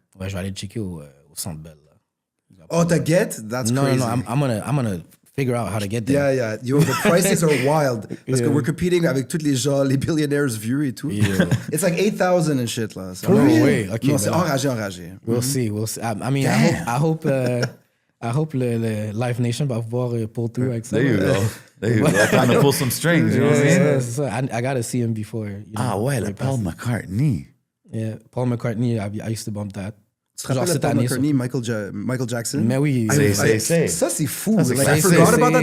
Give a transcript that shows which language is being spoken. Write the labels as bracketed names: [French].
[French] Ouais, je vais aller checker au Centre Bell, là. [English] Oh, to get? That's crazy. No, I'm gonna figure out how to get there. Yeah. Yo, the prices are wild. [French] Parce que [English] we're competing [French] avec tous les gens, les billionaires vieux et tout. [English] Yeah. It's like 8,000 and shit, là. No way. Okay, [French] non, c'est enragé. [English] We'll see. I mean, I hope le Live Nation [French] va pouvoir [English] pull through [French] avec ça. [English] There you go. Trying to pull some strings, you know what I mean? Yeah, [French] c'est ça. [English] I gotta see him before. [French] Ouais, le Paul McCartney. [English] Yeah, Paul McCartney, I used to bump that. [French] Tu te rappelles de Paul McCartney, Michael Jackson? Mais oui. Ça, c'est fou. c'est [English] Like, I forgot about that.